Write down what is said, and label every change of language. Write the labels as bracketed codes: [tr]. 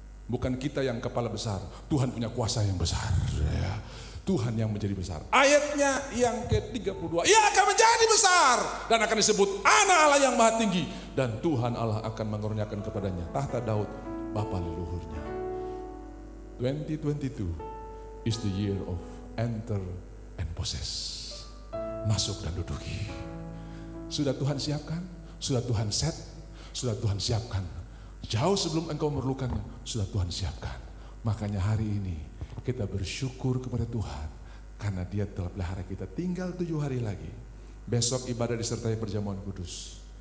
[id] Bukan kita yang kepala besar, Tuhan punya kuasa yang besar. Tuhan yang menjadi besar. Ayatnya yang ke-32, ia akan menjadi besar dan akan disebut Anak Allah yang Maha Tinggi, dan Tuhan Allah akan mengaruniakan kepadanya tahta Daud bapa leluhurnya. [en] 2022 is the year of enter and possess. [id] Masuk dan duduki. Sudah Tuhan siapkan? Sudah Tuhan set, sudah Tuhan siapkan. Jauh sebelum engkau memerlukannya, sudah Tuhan siapkan. Makanya hari ini kita bersyukur kepada Tuhan karena Dia telah pelihara kita. Tinggal 7 hari lagi. Besok ibadah disertai perjamuan kudus.